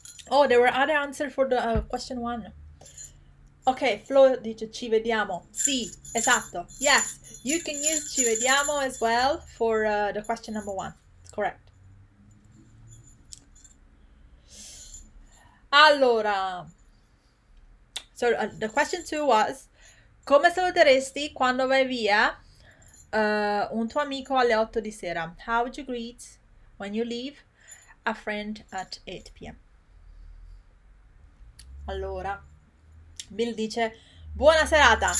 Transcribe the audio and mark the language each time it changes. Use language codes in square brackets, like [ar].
[en] Oh, there were other answers for the question 1. Ok, Flo [it] dice ci vediamo. Sì, esatto. [en] Yes, you can use ci vediamo as well for the question number 1. It's correct. [it] Allora, [en] so the question 2 was, [it] come saluteresti quando vai via un tuo amico alle 8 di sera? [en] How would you greet when you leave a friend at 8 p.m.? [it] Allora, Bill dice buona serata.